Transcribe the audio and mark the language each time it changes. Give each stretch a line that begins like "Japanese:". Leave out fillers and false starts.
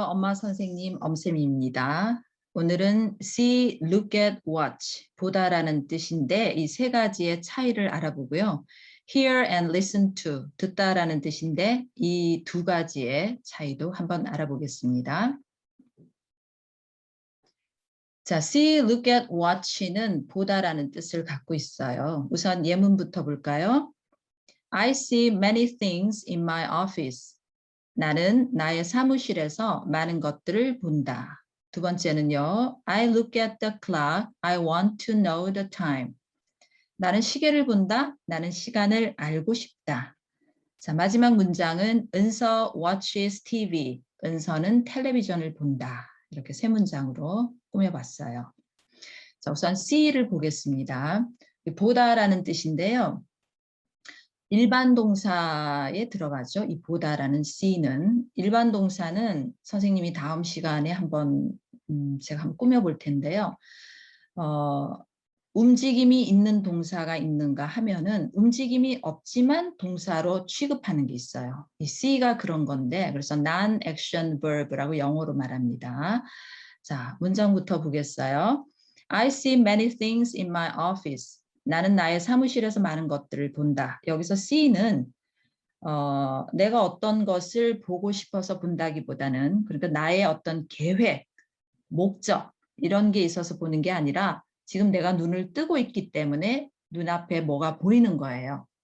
Korean: 엄마 선생님 엄쌤입니다. 오늘은
English: see, look at, watch,
Korean: 보다라는 뜻인데 이 세 가지의 차이를 알아보고요.
English: hear and listen to,
Korean: 듣다라는 뜻인데 이 두 가지의 차이도 한번 알아보겠습니다. 자,
English: see, look at, watch
Korean: 는 보다라는 뜻을 갖고 있어요. 우선 예문부터 볼까요?
English: I see many things in my office.
Korean: 나는 나의 사무실에서 많은 것들을 본다. 두 번째는요.
English: I look at the clock. I want to know the time.
Korean: 나는 시계를 본다. 나는 시간을 알고 싶다. 자, 마지막 문장은 은서
English: watches TV.
Korean: 은서는 텔레비전을 본다. 이렇게 세 문장으로 꾸며봤어요. 자, 우선 C를 보겠습니다. 보다라는 뜻인데요. 일반 동사에 들어가죠. 이 보다라는 C는 일반 동사는 선생님이 다음 시간에 한번 제가 한번 꾸며볼 텐데요. 움직임이 있는 동사가 있는가 하면은 움직임이 없지만 동사로 취급하는 게 있어요. 이 C가 그런 건데 그래서 non-action verb라고 영어로 말합니다. 자, 문장부터 보겠어요.
English: I see many things in my office.
Korean: 나는 나의 사무실에서 많은 것들을 본다. 여기서 C는 내가 어떤 것을 보고 싶어서 본다기보다는 그러니까 나의 어떤 계획, 목적 이런 게 있어서 보는 게 아니라 지금 내가 눈을 뜨고 있기 때문에 눈앞에 뭐가 보이는 거예요.